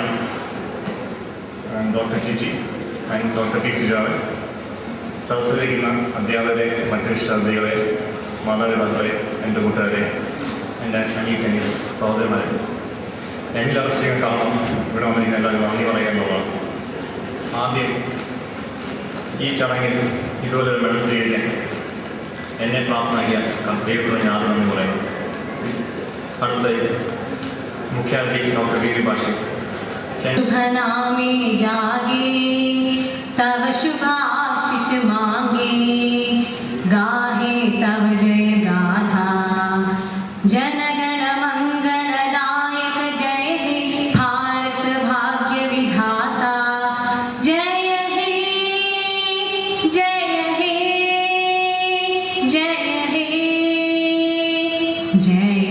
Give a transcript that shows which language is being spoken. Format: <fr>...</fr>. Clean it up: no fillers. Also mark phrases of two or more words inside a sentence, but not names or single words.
<ml>ഡോക്ടർ ജിജി ആൻഡ് ഡോക്ടർ ടി സുജാവ്, സദസ്സിലിരിക്കുന്ന അധ്യാപകരെ, മറ്റു വിദ്യാർത്ഥികളെ, മാതാപിതാക്കളെ, എൻ്റെ കൂട്ടുകാരെ, എൻ്റെ അനീഫനി സഹോദരന്മാരെ, എല്ലാവരും ചെയ്യാൻ കാരണം ഇവിടെ വന്നിരിക്കുന്ന എല്ലാവരും നന്ദി പറയുക എന്നുള്ളതാണ്. ആദ്യം ഈ ചടങ്ങിൽ ഇതുപോലൊരു മെഡൽ സ്വീകരിക്കാൻ എന്നെ പ്രാപ്തനാക്കിയ ദൈവത്തോട് ഞാൻ ആദ്യം നന്ദി പറയുന്നു. അടുത്ത മുഖ്യാതിഥി ഡോക്ടർ വി ഭാഷ.</ml> <bn>শুভ নামে জাগে তব শুভাশিষ মাগে, গাহে তব জয় গাথা জনগণ মঙ্গলদায়ক, জয় হে ভারত ভাগ্য বিধাতা, জয় হে জয় হে জয় হে জয়</bn>